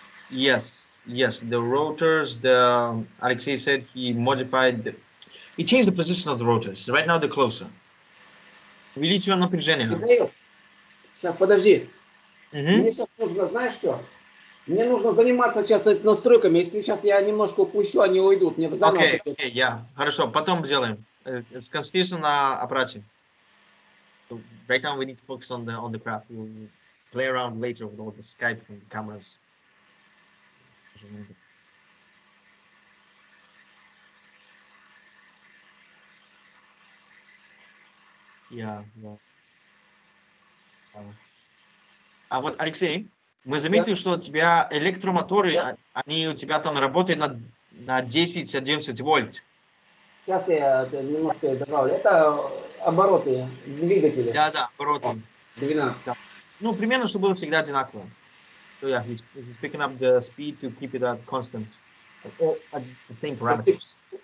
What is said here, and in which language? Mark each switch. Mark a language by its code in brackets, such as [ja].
[en] Yes, the rotors, Alexey said he modified, he changed the position of the rotors. Right now they're closer. [ru] Увеличил напряжение. Михаил, сейчас, подожди. Мне Мне сейчас нужно, знаешь что? Мне нужно заниматься сейчас настройками. Если сейчас я немножко упущу, они уйдут. Мне заново... Окей, хорошо, потом сделаем. Сконцентрируйся на аппарате. [en] So right now we need to focus on the craft. We'll play around later with all the Skype and cameras. Yeah. [ru] А вот, Алексей, мы заметили, что у тебя электромоторы, они у тебя там работают на 10-11 вольт. Сейчас я немножко добавлю. Это обороты двигателя. Да, обороты. 12. Да. Ну, примерно, чтобы было всегда одинаково. [en] So yeah, he's picking up the speed to keep it at constant, at the same parameters.